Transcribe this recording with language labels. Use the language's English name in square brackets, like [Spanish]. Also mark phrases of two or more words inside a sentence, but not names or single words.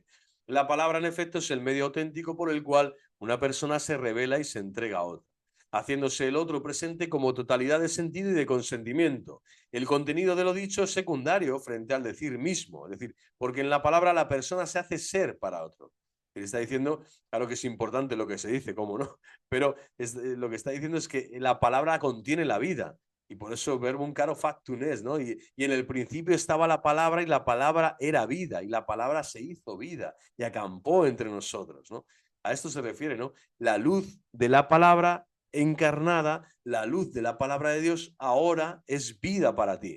[Spanish] La palabra, en efecto, es el medio auténtico por el cual una persona se revela y se entrega a otra, haciéndose el otro presente como totalidad de sentido y de consentimiento. El contenido de lo dicho es secundario frente al decir mismo, es decir, porque en la palabra la persona se hace ser para otro. Él está diciendo, claro que es importante lo que se dice, cómo no, pero lo que está diciendo es que la palabra contiene la vida. Y por eso [Latin] verbum caro factum est, [Spanish] ¿no? Y en el principio estaba la palabra y la palabra era vida y la palabra se hizo vida y acampó entre nosotros, ¿no? A esto se refiere, ¿no? La luz de la palabra encarnada, la luz de la palabra de Dios ahora es vida para ti.